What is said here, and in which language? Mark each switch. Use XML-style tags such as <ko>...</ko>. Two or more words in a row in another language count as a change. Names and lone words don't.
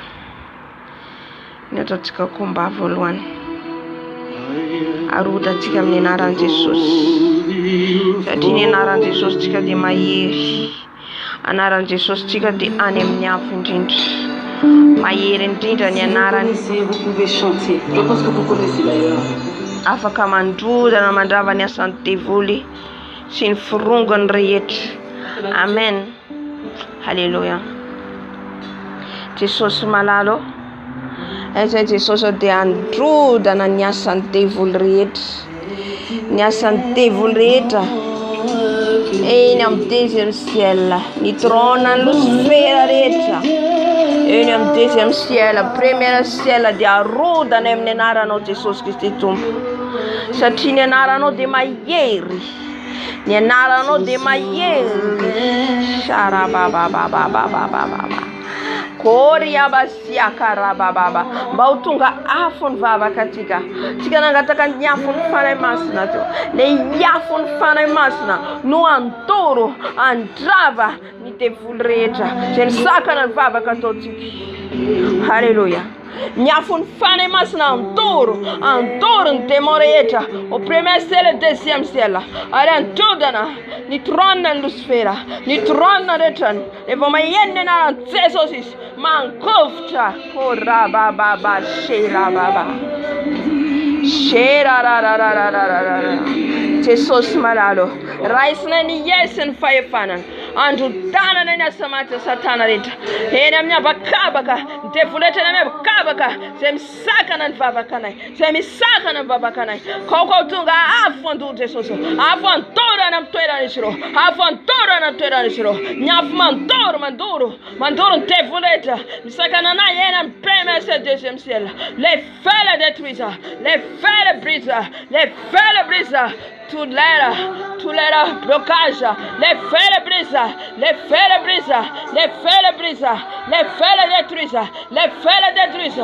<mg>Ny ataontsika combat voalohany, arodantsika amin'ny anaran'i Jesosy, satria ny anaran'i Jesosy tsika dia mahery, anaran'i Jesosy tsika dia any amin'ny afo indrindra, mahery indrindra ny anarany.</mg> <fr>Vous pouvez chanter. Je pense que vous connaissez d'ailleurs.</fr> <mg>Afaka mandrodana mandrava ny asan'ny devoly sy ny firongany rehetra. Amen. Halleluja. Jesosy malalo, izay Jesosy dia androdana ny asan'ny devoly rehetra, ny asan'ny devoly rehetra eny amin'ny</mg> <fr>deuxième ciel,</fr> <mg>ny trône ny Lucifer rehetra eny amin'ny</mg> <fr>deuxième ciel, première ciel</fr> <mg>dia arodana amin'ny anaranao Jesosy Kristy Tompo, satria ny anaranao dia mahery, ny anaranao dia mahery. Sharabababababababa koriabasiakarabababa, mba ho tonga afo ny vavaka atsika, tsika nangataka ny afo ny fanahy masina teo, le afo ny fanahy masina no antoro andrava ny devoly rehetra zay ny sakana ny vavaka ataotsika. Halleluja. Ny afo ny fanahy masina antoro ny démon rehetra</mg> <fr>au premier ciel et deuxième ciel,</fr> <mg>ary androdana ny trône ny Lucifer, ny trône rehetra efa maheno ny anaran'i Jesosy izy mangovitra. Korabababa sherababa sherarararararara. Jesosy malalo, raisina ny Yesu ny fahefanana, androdanana ny asa maty Satana rehetra eny amin'ny habakabaka, ny devoly rehetra eny amin'ny habakabaka zay misakana ny vavakanay, zay misakana ny vavakanay. Kao tonga afo andoro Jesosy, afo andorana amin'ny toerana izy reo, afo andorana amin'ny toerana izy reo, ny afo mandoro ny devoly rehetra misakana anay eny amin'ny</mg> <fr>premier ciel, deuxième ciel. Les feux le détruisent, les feux le brisent, les feux le brisent. Tout l'air blocage, les feux le brisent, les feux le brisent, les feux le brisent, les feux le détruisent, les feux le détruisent.</fr>